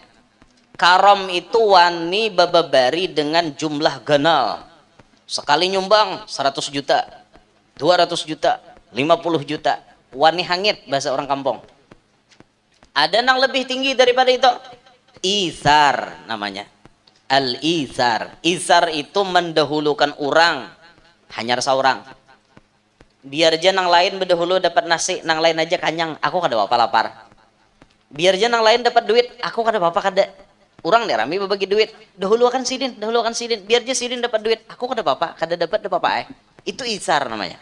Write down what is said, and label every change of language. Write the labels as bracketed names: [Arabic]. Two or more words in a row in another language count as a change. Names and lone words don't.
[Banjar] Karom itu wani bababari dengan jumlah ganal. Sekali nyumbang 100 juta, 200 juta, 50 juta. Wani hangit bahasa orang kampung. Ada yang lebih tinggi daripada itu. Isar namanya. Al-isar. Isar itu mendahulukan orang. Hanya seorang. Biar aja nang lain berdahulu dapat nasi, nang lain aja kanyang. Aku kada apa lapar. Biar aja nang lain dapat duit, aku kada apa kada. Orang nih rame berbagi duit. Dahulu akan sidin. Biar aja sidin dapat duit, aku kada apa kada dapat apa Itu isar namanya.